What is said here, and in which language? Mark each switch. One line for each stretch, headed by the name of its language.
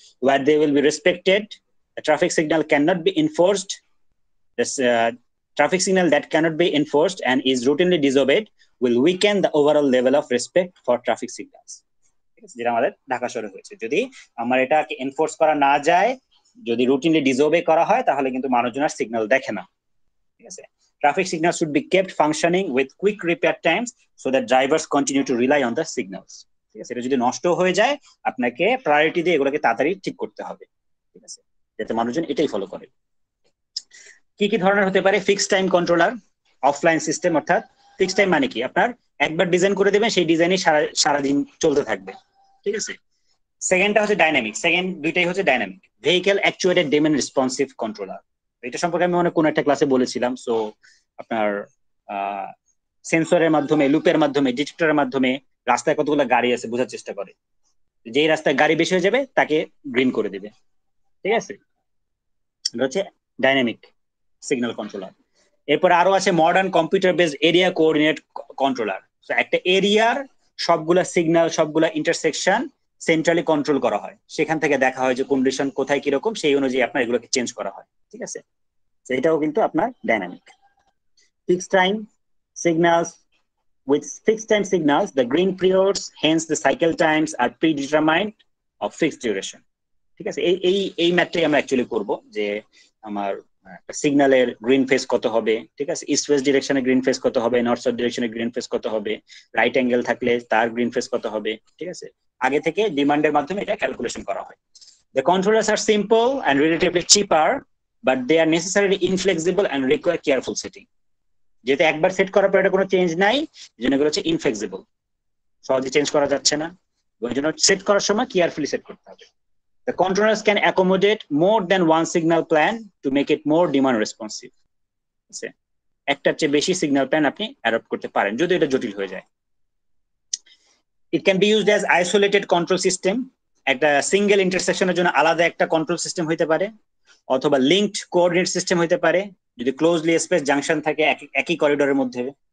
English: Where they will be respected, a traffic signal cannot be enforced, this traffic signal that cannot be enforced and is routinely disobeyed will weaken the overall level of respect for traffic signals.
Bangla: যেটা আমাদের ঢাকা শহরে হয়েছে, যদি আমার এটাকে enforce করা না যায়, যদি রুটিনলি ডিসওবে করা হয়, তাহলে কিন্তু মানুষজন আর সিগন্যাল দেখে না। ঠিক আছে,
English: traffic signals should be kept functioning with quick repair times so that drivers continue to rely on the signals.
Bangla: ঠিক আছে, এটা যদি নষ্ট হয়ে যায়, আপনাকে প্রায়োরিটি দিয়ে এগুলোকে তাড়াতাড়ি ঠিক করতে হবে। ঠিক আছে, যাতে মানুষজন এটাই ফলো করে। কি কি ধরনের হতে পারে, fixed time controller, offline system, অর্থাৎ ফিক্সড টাইম মানে কি, আপনার একবার ডিজাইন করে দেবেন, সেই ডিজাইনই সারাদিন চলতে থাকবে। ঠিক আছে, সেকেন্ডটা হচ্ছে ডাইনামিক, সেকেন্ড দুইটাই হচ্ছে dynamic, vehicle actuated domain responsive controller. এটা সম্পর্কে আমি কোনো একটা ক্লাসে বলেছিলাম। সো আপনার সেন্সরের মাধ্যমে, লুপের মাধ্যমে, ডিটেক্টরের মাধ্যমে রাস্তায় কতগুলো গাড়ি আছে বোঝার চেষ্টা করে, যেই রাস্তায় গাড়ি বেশি হয়ে যাবে তাকে গ্রিন করে দিবে। ঠিক আছে, এটা হচ্ছে ডাইনামিক সিগন্যাল কন্ট্রোলার। এরপর আরো আছে modern computer based area coordinate controller. একটা এরিয়ার সবগুলা সিগন্যাল, সবগুলা ইন্টারসেকশন সেন্ট্রালি কন্ট্রোল করা হয়, সেখান থেকে দেখা হয় যে কন্ডিশন কোথায় কিরকম, সেই অনুযায়ী আপনার এগুলোকে চেঞ্জ করা হয়। ঠিক আছে, এটাও কিন্তু আপনার dynamic.
English: Fixed time signals, with fixed time signals the green periods, hence the cycle times are predetermined of fixed duration.
Bangla: ঠিক আছে, এই ম্যাথটাই আমরা অ্যাকচুয়ালি করব, যে আমার সিগন্যালের গ্রিন ফেস কত হবে। ঠিক আছে, ইস্ট ওয়েস্ট ডিরেকশনে গ্রিন ফেস কত হবে, নর্থ সাউথ ডিরেকশনে গ্রিন ফেস কত হবে, রাইট অ্যাঙ্গেল থাকলে তার গ্রিন ফেস কত হবে। ঠিক আছে, আগে থেকে ডিমান্ডের মাধ্যমে এটা ক্যালকুলেশন করা হয়।
English: The controllers are simple and relatively cheaper, but they are necessarily inflexible and require careful setting.
Bangla: যেহেতু একবার সেট করার পর এটা কোনো চেঞ্জ নাই, এই জন্য এগুলো হচ্ছে ইনফ্লেক্সিবল, সহজে চেঞ্জ করা যাচ্ছে না, ওই জন্য সেট করার সময় কেয়ারফুলি সেট করতে হবে।
English: The controllers can accommodate more than one signal plan to make it more demand responsive.
Bangla: একটার চেয়ে বেশি সিগন্যাল প্ল্যান আপনি অ্যাডপ্ট করতে পারেন যদি এটা জটিল হয়ে যায়।
English: It can be used as isolated control system,
Bangla: একটা সিঙ্গেল ইন্টারসেকশনের জন্য আলাদা একটা কন্ট্রোল সিস্টেম হইতে পারে, অথবা লিঙ্কড কোঅর্ডিনেট সিস্টেম হইতে পারে, যদি ক্লোজলি স্পেস জাংশন থাকে একই করিডোরের মধ্যে।